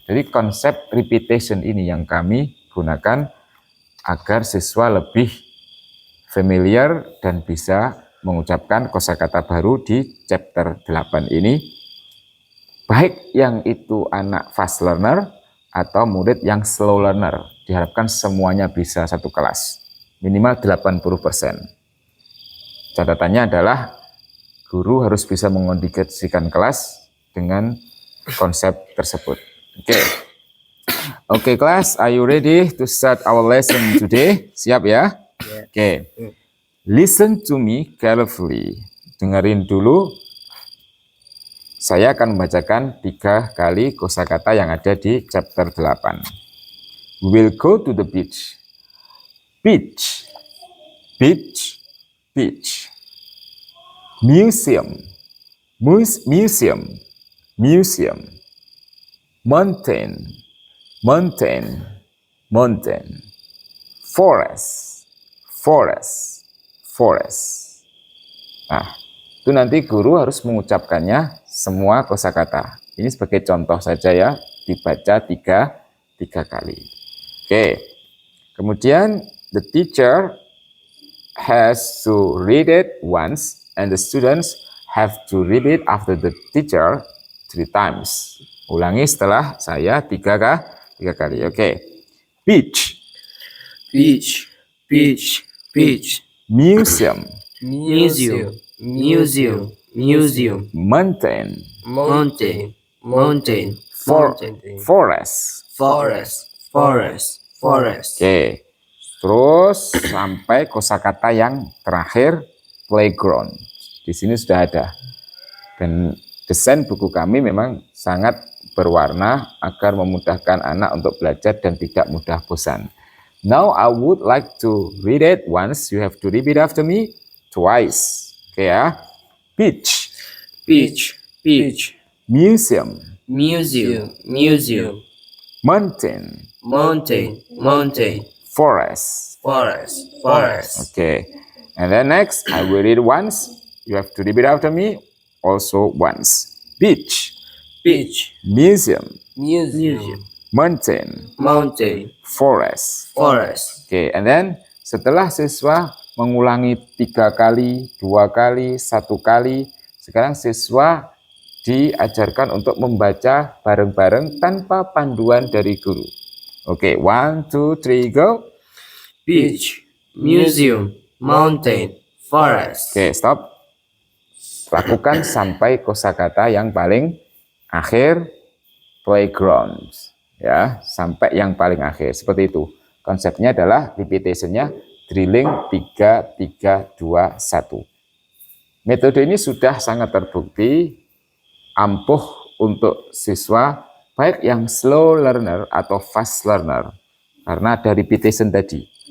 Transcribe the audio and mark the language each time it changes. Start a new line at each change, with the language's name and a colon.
Indonesian: Jadi konsep repetition ini yang kami gunakan agar siswa lebih familiar dan bisa mengucapkan kosakata baru di chapter 8 ini, baik yang itu anak fast learner atau murid yang slow learner. Diharapkan semuanya bisa satu kelas, minimal 80%. Catatannya adalah guru harus bisa mengkondisikan kelas dengan konsep tersebut.
English: Oke, kelas, are you ready to start our lesson today?
Indonesian: Siap ya?
English: Oke. Listen to me carefully.
Indonesian: Dengerin dulu. Saya akan membacakan 3 kali kosakata yang ada di chapter 8.
English: We will go to the beach. Beach. Beach. Beach. Museum. Museum. Museum. Mountain. Mountain. Mountain. Forest. Forest. Forest.
Indonesian: Nah, itu nanti guru harus mengucapkannya semua kosakata. Ini sebagai contoh saja ya, dibaca 3 kali. Oke. Kemudian
English: the teacher has to read it once and the students have to read it after the teacher 3 times.
Indonesian: Ulangi setelah saya 3 kali.
English: Oke. Beach. Beach, beach, beach. Museum. Museum, museum, museum. Mountain. Mountain, mountain, mountain. Forest. Forest, forest, forest.
Indonesian: Oke. Terus sampai kosakata yang terakhir, playground. Di sini sudah ada. Dan desain buku kami memang sangat berwarna agar memudahkan anak untuk belajar dan tidak mudah bosan.
English: Now I would like to read it once. You have to repeat after me twice. Oke ya. Beach. Beach, beach. Museum. Museum, museum. Mountain. Mountain, mountain. Forest. Forest, forest. Okay. And then next, I will read once. You have to repeat after me also once. Beach. Beach, Museum. museum. Mountain. Mountain, Forest. forest. Okay. And then
Indonesian: setelah siswa mengulangi 3 kali, 2 kali, 1 kali, sekarang siswa diajarkan untuk membaca bareng-bareng tanpa panduan dari guru.
English: Oke, 1, 2, 3, go. Beach, museum, mountain, forest. Oke, stop.
Indonesian: Lakukan sampai kosakata yang paling akhir, playground. Ya, sampai yang paling akhir. Seperti itu. Konsepnya adalah repetitionnya drilling 3, 3, 2, 1. Metode ini sudah sangat terbukti ampuh untuk siswa baik yang slow learner atau fast learner karena ada repetition tadi.